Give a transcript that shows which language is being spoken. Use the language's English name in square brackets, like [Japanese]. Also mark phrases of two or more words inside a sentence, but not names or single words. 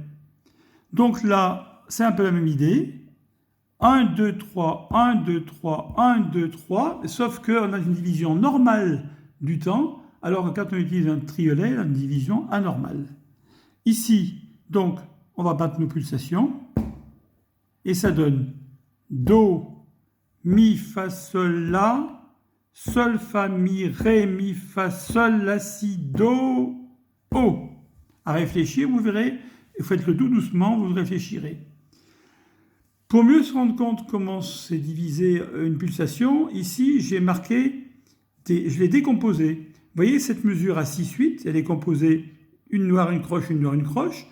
[French] Donc là, c'est un peu la même idée. 1, 2, 3, 1, 2, 3, 1, 2, 3, sauf qu'on a une division normale du temps, alors que quand on utilise un triolet, on a une division anormale. Ici, donc, on va battre nos pulsations, et ça donne Do, Mi, Fa, Sol, La, Sol, Fa, Mi, Ré, Mi, Fa, Sol, La, Si, Do, O. À réfléchir, vous verrez, faites-le tout doucement, vous réfléchirez. Pour mieux se rendre compte comment c'est divisé une pulsation, ici j'ai marqué, je l'ai décomposé. Vous voyez cette mesure à 6/8, elle est composée une noire, une croche, une noire, une croche.